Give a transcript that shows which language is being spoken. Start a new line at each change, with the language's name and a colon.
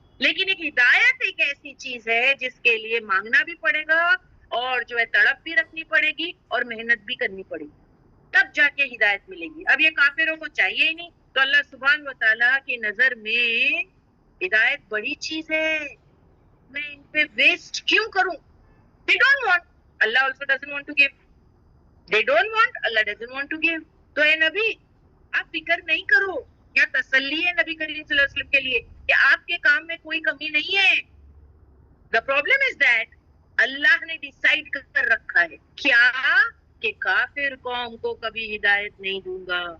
Urdu: لیکن ایک ہدایت ایک ایسی چیز ہے جس کے لیے مانگنا بھی پڑے گا, اور جو ہے تڑپ بھی رکھنی پڑے گی, اور محنت بھی کرنی پڑے گی, تب جا کے ہدایت ملے گی. اب یہ کافروں کو چاہیے ہی نہیں, تو اللہ سبحانہ و تعالیٰ کی نظر میں ہدایت بڑی چیز ہے, میں ان پہ ویسٹ کیوں کروں.
English: They don't want, Allah also doesn't want to give. They don't want, Allah doesn't want to give.
Urdu: تو اے نبی آپ فکر نہیں کرو, یا تسلی ہے نبی کریم صلی اللہ علیہ وسلم کے لیے کہ آپ کے کام میں کوئی کمی نہیں ہے.
English: The problem is that
Urdu: اللہ نے ڈیسائیڈ کر رکھا ہے کیا, کہ کافر قوم کو کبھی ہدایت نہیں دوں گا.